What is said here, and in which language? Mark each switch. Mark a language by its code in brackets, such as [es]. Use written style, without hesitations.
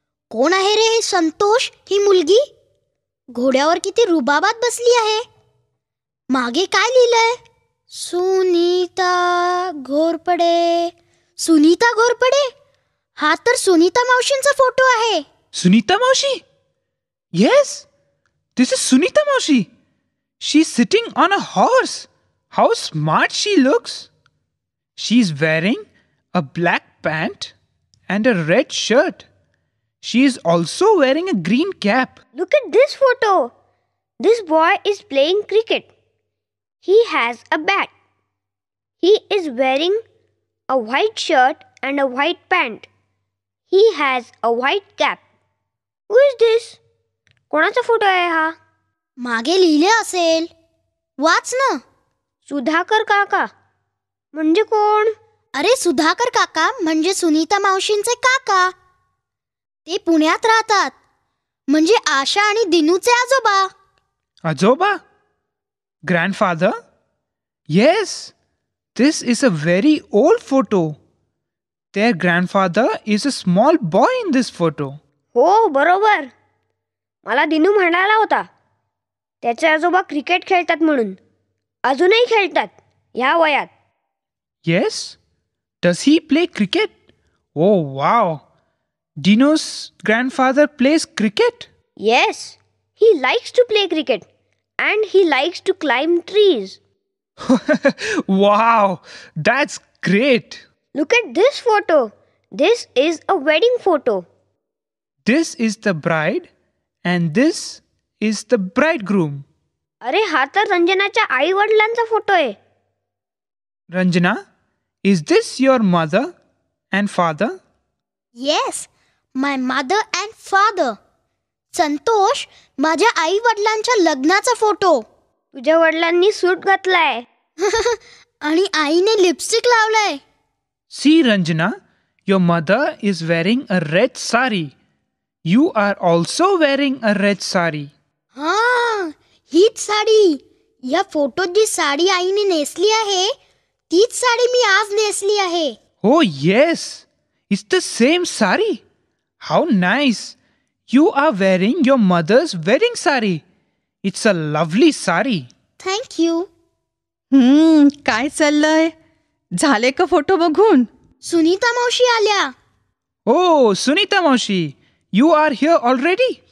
[mr] कोण आहे रे संतोष ही मुलगी? घोड्यावर किती रुबाबात बसली आहे. मागे काय लिहिलंय? सुनीता घोरपडे. सुनीता घोरपडे? हा तर सुनीता मावशींचा फोटो आहे. [en] Sunita Maushi? Yes, this is Sunita Maushi. She's sitting on a horse. How smart she looks. She's wearing a black pant and a red shirt. She is also wearing a green cap. Look at this photo. This boy is playing cricket. He has a bat. He is wearing a white shirt and a white pant. He has a white cap. Who is this? [mr] कोणाचा photo आहे हा? मागे लिहिले असेल. वाच ना. सुधाकर काका. म्हणजे कोण? अरे सुधाकर काका म्हणजे सुनीता मावशींचे काका. ते पुण्यात राहतात. म्हणजे आशा आणि दिनूचे आजोबा. [en] Ajoba? Grandfather? Yes, This is a very old photo. Their grandfather is a small boy in this photo. [mr] हो बरोबर. मला दिनू म्हणाला होता त्याचे आजोबा क्रिकेट खेळतात म्हणून. अजूनही खेळतात ह्या वयात. [en] Yes? Does he play cricket? Oh wow. Dino's grandfather plays cricket? Yes, he likes to play cricket and he likes to climb trees. Wow, that's great. Look at this photo. This is a wedding photo. This is the bride and this is the bridegroom. [mr] अरे हा तर रंजनाच्या आई वडिलांचा photo आहे. [en] Ranjana, is this your mother and father? Yes, my mother and father. [mr] Santosh, माझ्या आई वडिलांच्या लग्नाचा photo. तुझ्या वडिलांनी सूट घातलाय. आणि आईने लिपस्टिक लावलाय. [en] See, Ranjana, your mother is wearing a red sari. You are also wearing a red sari. [mr] हां, हीच साडी. या फोटोत जी साडी आईने नेसली आहे तीच साडी मी आज नेसली आहे. [en] Oh yes, it's the same sari. How nice. You are wearing your mother's wedding sari. It's a lovely sari. Thank you. [mr] काय चाललंय? झाले का फोटो बघून? सुनीता मावशी आल्या. [en] Oh, Sunita Maushi, you are here already?